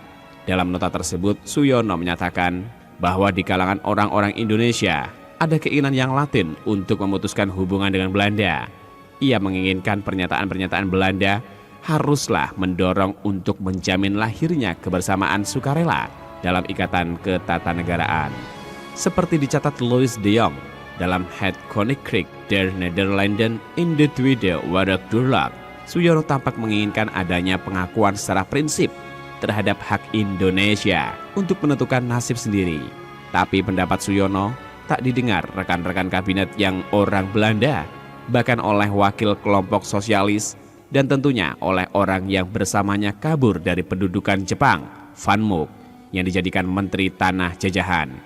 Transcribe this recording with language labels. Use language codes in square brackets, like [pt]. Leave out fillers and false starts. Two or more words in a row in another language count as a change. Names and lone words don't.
[id] Dalam nota tersebut, Suyono menyatakan bahwa di kalangan orang-orang Indonesia ada keinginan yang latin untuk memutuskan hubungan dengan Belanda. Ia menginginkan pernyataan-pernyataan Belanda haruslah mendorong untuk menjamin lahirnya kebersamaan sukarela dalam ikatan ketatanegaraan. Seperti dicatat Louis de Jong dalam Het Koninkrijk der Nederlanden in de Tweede Wereldoorlog, Suyono tampak menginginkan adanya pengakuan secara prinsip terhadap hak Indonesia untuk menentukan nasib sendiri. Tapi pendapat Suyono tak didengar rekan-rekan kabinet yang orang Belanda, bahkan oleh wakil kelompok sosialis, dan tentunya oleh orang yang bersamanya kabur dari pendudukan Jepang, Van Mook, yang dijadikan Menteri Tanah Jajahan.